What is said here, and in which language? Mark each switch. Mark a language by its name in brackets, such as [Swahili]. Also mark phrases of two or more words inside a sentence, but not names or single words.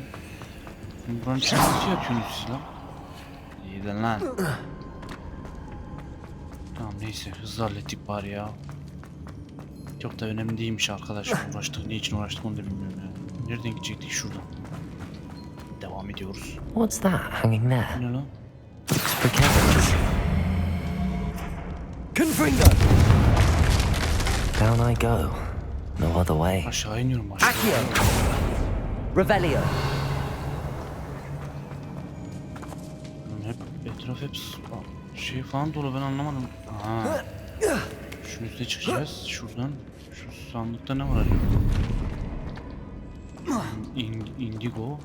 [Turkish] Buranın içine nasıl yatıyorsunuz siz lan? İyiden lan. Tamam neyse, hızlı hallettik bari ya. Çok da önemli değilmiş arkadaşlar, uğraştık. Ne için uğraştık onu da bilmiyorum ya. Nereden gidecektik? Şuradan. Devam ediyoruz. [English] What's that hanging there? [Turkish] Ne lan? [English] Looks precarious. Confringo! Down I go. No other way. [Turkish] Aşağı iniyorum aşağı. Accio! Revelio! Hep etraf hep şey falan dolu, ben anlamadım. Aha. Şunun üstüne çıkacağız. Şuradan. Şu sandıkta ne var acaba? Indigo.